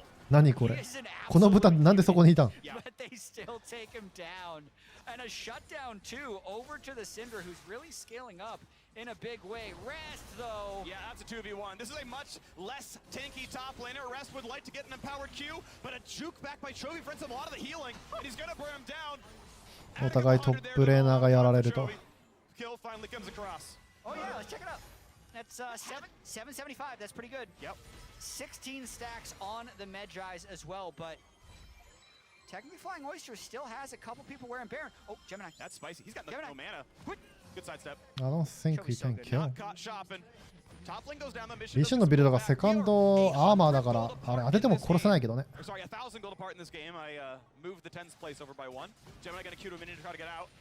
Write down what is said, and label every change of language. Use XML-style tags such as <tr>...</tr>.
<ja>何これ？この豚なんでそこにいたん？</ja> <en>still take him down. And a shutdown too, over to the Syndra, who's really scaling up in a big way. Rest though. Yeah, that's a 2v1. This is a much less tanky top laner. Rest would like to get an empowered Q, but a juke back by Chovy prevents him a lot of the healing, and he's gonna burn him down.</en> <ja>お互いトップレーナーがやられると。</ja> <en>Kill finally comes across. Oh yeah, let's check it out. That's 775. That's pretty good. Yep. 16 stacks on the Medjais as well, but technically Flying Oyster still has a couple people wearing Baron. Oh, Gemini. That's spicy. He's got no Gemini. mana. Good sidestep. I don't think we can kill. Not caught shopping. Top lane goes down. The mission</en> <ja>リシュンのビルドがセカンドアーマーだからあれ当てても殺せないけどね。</ja> <en>Sorry, 1,000 gold apart in this game. I moved the 10th place over by 1. Gemini gonna Q to a minion to try to get out.</en>